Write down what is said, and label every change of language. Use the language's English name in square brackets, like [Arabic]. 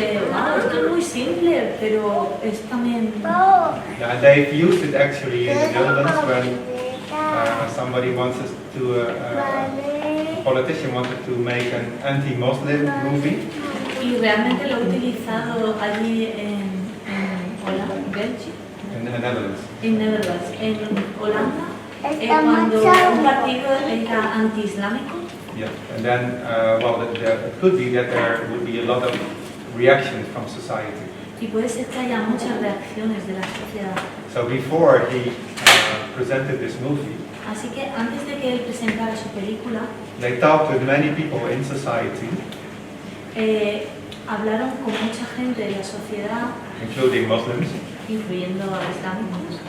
[Spanish] dije, wow, esto es muy simple, pero es también... [English] Yeah, and they've used it actually in the Netherlands when somebody wanted to, a politician wanted to make an anti-Muslim movie. [Spanish] Y realmente lo he utilizado allí en Holanda, Bélgica, [English] In the Netherlands. [Spanish] en Netherlands, en Holanda, cuando un partido era anti-islámico. [English] Yeah, and then, it could be that there would be a lot of reactions from society. [Spanish] Y puede ser que haya muchas reacciones de la sociedad. [English] So before he presented this movie, [Spanish] Así que antes de que él presentara su película, [English] they talked with many people in society, [Spanish] hablaron con mucha gente de la sociedad, [English] including Muslims, [Spanish] incluyendo a islámicos,